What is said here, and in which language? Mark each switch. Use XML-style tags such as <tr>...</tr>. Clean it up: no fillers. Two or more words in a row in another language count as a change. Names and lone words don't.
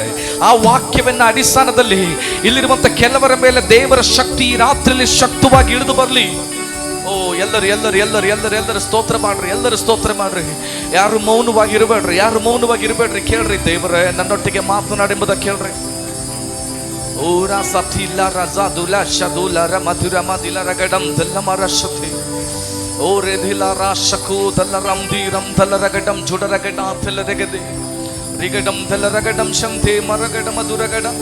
<kn>ಆ ವಾಕ್ಯವನ್ನು ಅಡಿಸ್ಥಾನದಲ್ಲಿ ಇಲ್ಲಿರುವಂಥ ಕೆಲವರ ಮೇಲೆ ದೇವರ ಶಕ್ತಿ ಈ ರಾತ್ರಿಯಲ್ಲಿ ಶಕ್ತವಾಗಿ ಇಳಿದು ಬರಲಿ. ಓ ಎಲ್ಲರೂ ಸ್ತೋತ್ರ ಮಾಡ್ರಿ, ಎಲ್ಲರೂ ಸ್ತೋತ್ರ ಮಾಡ್ರಿ. ಯಾರು ಮೌನವಾಗಿ ಇರಬೇಡ್ರಿ, ಯಾರು ಮೌನವಾಗಿ ಇರಬೇಡ್ರಿ. ಕೇಳ್ರಿ, ದೇವರೇ ನನ್ನೊಟ್ಟಿಗೆ ಮಾತನಾಡಿ ಎಂಬುದಾಗಿ ಕೇಳ್ರಿ. ಓ ರಾಸತಿಲ್ಲ ರಜಾದುಲ ಶದುಲ ರಮಧುರ ಮದಿಲ ರಗಡಂ ದಲ್ಲ ಮರಶತಿ ಓ ರೆದಿಲ ರಾಶಕು ದಲ್ಲ ರಂಧೀರಂ ದಲ್ಲ ರಗಡಂ ಜುಡರಗಡ ತಲ್ಲ ರಗದೆ ರಿಗಡಂ ದಲ್ಲ ರಗಡಂ ಶಂತೆ ಮರಗಡ ಮಧುರಗಡ.</kn>